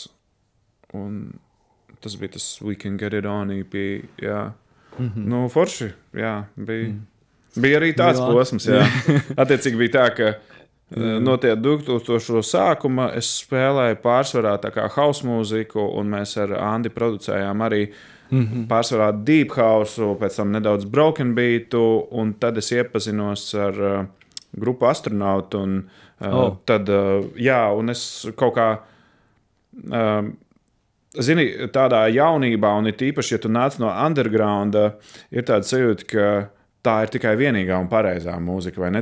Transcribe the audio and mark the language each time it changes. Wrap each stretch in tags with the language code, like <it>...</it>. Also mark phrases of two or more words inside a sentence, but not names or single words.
<lv>Un tas bija tas We Can Get It On EP, forši, bija arī tāds posms, Attiecīgi bija tā, ka No tie 2000 sākuma es spēlēju pārsvarā tā kā house mūziku, un mēs ar Andi producējām arī pārsvarā</lv> <en>deep house,</en> <lv>pēc tam nedaudz</lv> <en>broken beatu,</en> <lv>un tad es iepazinos ar grupu Astronautu, un tad, un es kaut kā, zini, tādā jaunībā, un it īpaši, ja tu nāc no undergrounda, ir tāda sajūta, ka tā ir tikai vienīgā un pareizā mūzika, vai ne?</lv>